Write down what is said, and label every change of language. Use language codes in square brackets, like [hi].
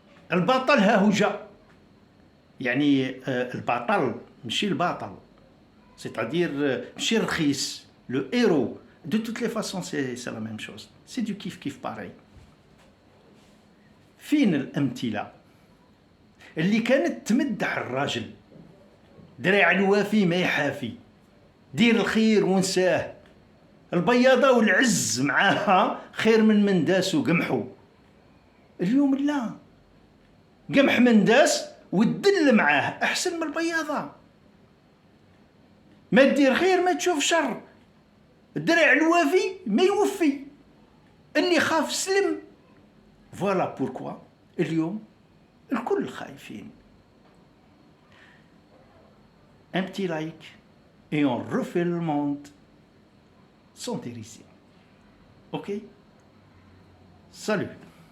[ar] البطل ها هو جا يعني البطل ماشي البطل [fr] c'est-à-dire [ar] ماشي رخيص [fr] le héros de toutes les façons c'est la même chose c'est du kiff pareil. [ar] فين الأمثلة اللي كانت تمدح الراجل دراع الوافي ما يحافي دير الخير ونساه البياضة والعز معاها خير من منداس وقمحو. اليوم لا قمح منداس والدل معاه أحسن من البياضة. ما تدير خير ما تشوف شر. الدراع الوافي ما يوفي اللي خاف سلم. [fr] Voilà pourquoi [ar] اليوم الكل خايفين. [fr] Un petit like et on refait le monde sans dérision. Ok? Salut.